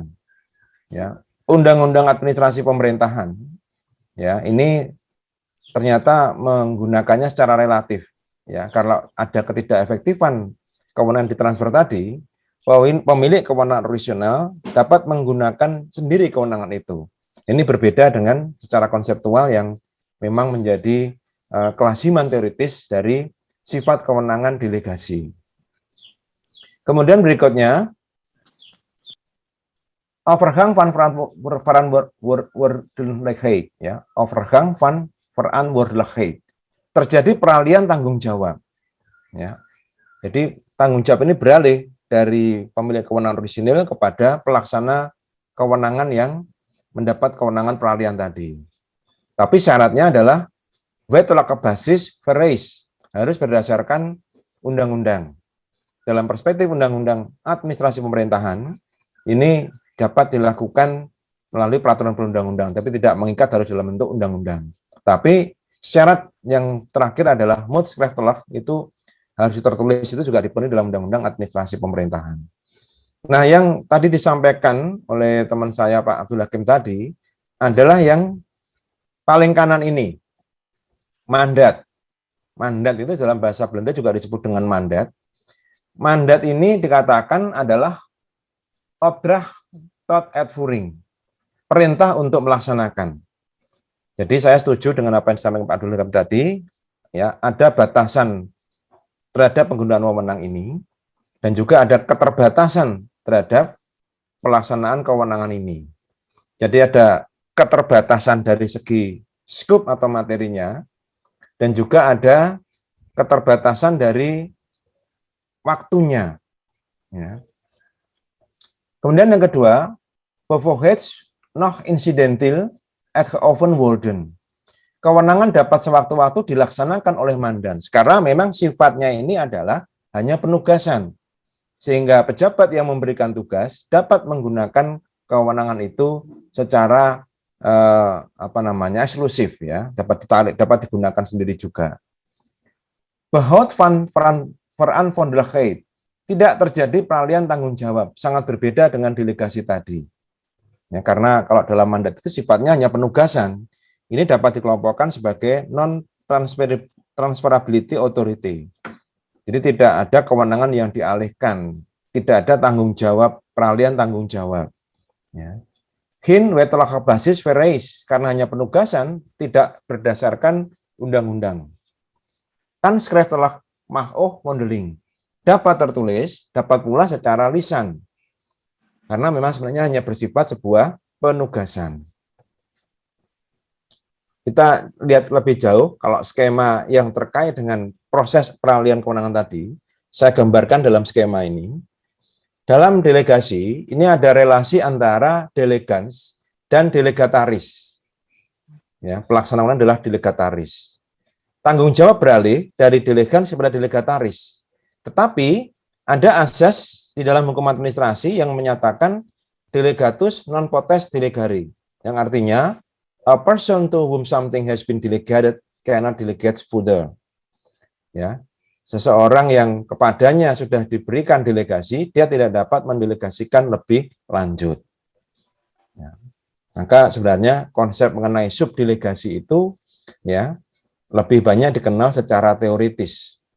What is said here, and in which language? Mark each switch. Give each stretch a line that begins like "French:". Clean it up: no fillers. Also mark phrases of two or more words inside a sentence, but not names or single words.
Indonesian: Ya, Undang-Undang Administrasi Pemerintahan, ya, ini ternyata menggunakannya secara relatif, ya, karena ada ketidakefektifan kewenangan ditransfer tadi, bahwa pemilik kewenangan orisinal dapat menggunakan sendiri kewenangan itu. Ini berbeda dengan secara konseptual yang memang menjadi kelasiman teoritis dari sifat kewenangan delegasi. Kemudian berikutnya,
Dutch: overgang van verantwoordelijkheid, ya, overgang van verantwoordelijkheid.
Indonesian: Terjadi peralihan tanggung jawab, ya. Jadi tanggung jawab ini beralih dari pemilik kewenangan orisinil kepada pelaksana kewenangan yang mendapat kewenangan peralihan tadi. Tapi syaratnya adalah
Dutch: wettelijke basis vereist,
Indonesian: harus berdasarkan undang-undang. Dalam perspektif Undang-Undang Administrasi Pemerintahan, ini dapat dilakukan melalui peraturan perundang-undang, tapi tidak mengikat harus dalam bentuk undang-undang. Tapi syarat yang terakhir adalah moedschriftelijk, itu harus tertulis, itu juga dipenuhi dalam Undang-Undang Administrasi Pemerintahan. Nah, yang tadi disampaikan oleh teman saya Pak Abdul Hakim tadi adalah yang paling kanan ini, mandat. Mandat itu dalam bahasa Belanda juga disebut dengan mandat. Mandat ini dikatakan adalah
Dutch: opdracht tot uitvoering,
Indonesian: perintah untuk melaksanakan. Jadi saya setuju dengan apa yang disampaikan Pak Abdul Hakim tadi, ya, ada batasan terhadap penggunaan wewenang ini, dan juga ada keterbatasan terhadap pelaksanaan kewenangan ini. Jadi ada keterbatasan dari segi skup atau materinya, dan juga ada keterbatasan dari waktunya. Ya. Kemudian yang kedua,
Dutch: bevoegdheid nog incidental uitgeoefend worden.
Indonesian: Kewenangan dapat sewaktu-waktu dilaksanakan oleh mandans, karena memang sifatnya ini adalah hanya penugasan. sehingga pejabat yang memberikan tugas dapat menggunakan kewenangan itu secara eksklusif, ya, dapat digunakan sendiri juga.
Dutch: Behoud van Verantwoordelijkheid,
Indonesian: tidak terjadi peralihan tanggung jawab, sangat berbeda dengan delegasi tadi. Ya, karena kalau dalam mandat itu sifatnya hanya penugasan, ini dapat dikelompokkan sebagai
English: non-transferability authority.
Indonesian: Jadi tidak ada kewenangan yang dialihkan, tidak ada tanggung jawab, peralihan tanggung jawab. Ya.
Dutch: Geen wettelijke basis vereist,
Indonesian: karena hanya penugasan, tidak berdasarkan undang-undang.
Dutch: Kan schriftelijk mag ook mondeling,
Indonesian: dapat tertulis, dapat pula secara lisan, karena memang sebenarnya hanya bersifat sebuah penugasan. Kita lihat lebih jauh, kalau skema yang terkait dengan proses peralihan kewenangan tadi, saya gambarkan dalam skema ini. Dalam delegasi, ini ada relasi antara delegans dan delegataris. Ya, pelaksana wewenang adalah delegataris. Tanggung jawab beralih dari delegans kepada delegataris. Tetapi ada asas di dalam hukum administrasi yang menyatakan
Latin: delegatus non potest delegari,
Indonesian: yang artinya
English: a person to whom something has been delegated cannot delegate further.
Indonesian: Ya, seseorang yang kepadanya sudah diberikan delegasi, dia tidak dapat mendelegasikan lebih lanjut. Ya. Maka sebenarnya konsep mengenai subdelegasi itu, ya, lebih banyak dikenal secara teoritis.